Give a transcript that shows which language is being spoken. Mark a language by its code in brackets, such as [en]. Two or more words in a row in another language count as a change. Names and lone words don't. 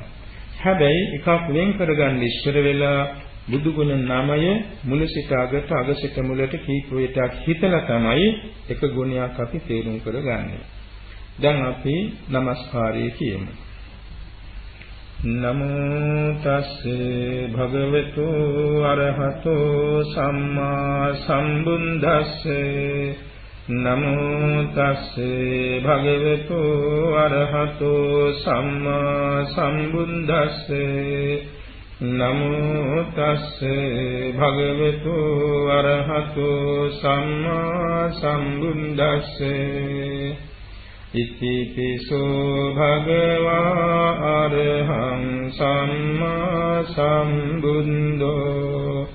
[si] හැබැයි එකක් වෙන් කරගන්න ඉස්සර වෙලා බුදු ගුණ 9 මුල සිට අගට අග සිට මුලට කීප වේටක් හිතලා තමයි එක ගුණයක් අපි තේරුම් කරගන්නේ. දැන් අපි নমස්කාරය කියමු. [pi] නමෝ තස්සේ භගවතු අරහතෝ සම්මා සම්බුද්දස්සේ නමෝ තස්සේ භගවතු අරහතෝ සම්මා සම්බුද්දස්සේ නමෝ තස්සේ භගවතු අරහතෝ සම්මා සම්බුද්දස්සේ ඉතිපිසෝ භගවා අරහං සම්මා සම්බුද්ධෝ